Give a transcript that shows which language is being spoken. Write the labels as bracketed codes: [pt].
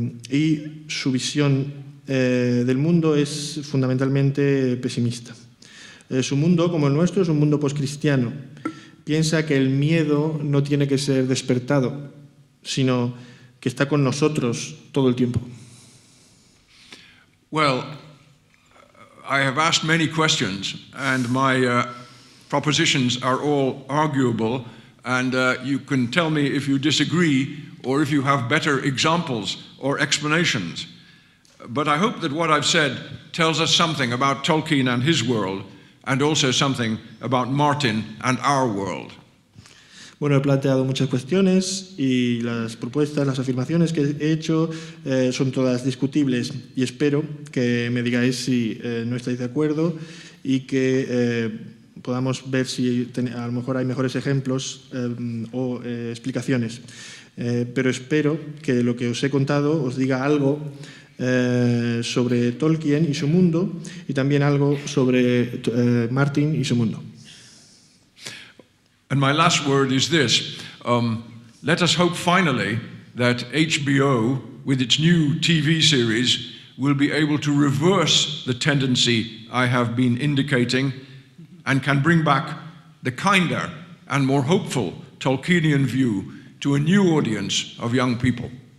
[es] Y su visión del mundo es fundamentalmente pesimista. Su mundo, como el nuestro, es un mundo poscristiano. Piensa que el miedo no tiene que ser despertado, sino que está con nosotros todo el tiempo. [en] Well, I have asked many questions, and my propositions are all arguable, and you can tell me if you disagree or if you have better examples or explanations. But I hope that what I've said tells us something about Tolkien and his world, and also something about Martin and our world. [es] Bueno, he planteado muchas cuestiones y las propuestas, las afirmaciones que he hecho son todas discutibles y espero que me digáis si no estáis de acuerdo y que podamos ver si a lo mejor hay mejores ejemplos o explicaciones. Pero espero que lo que os he contado os diga algo sobre Tolkien y su mundo y también algo sobre Martin y su mundo. [en] And my last word is this. Let us hope finally that HBO, with its new TV series, will be able to reverse the tendency I have been indicating and can bring back the kinder and more hopeful Tolkienian view to a new audience of young people.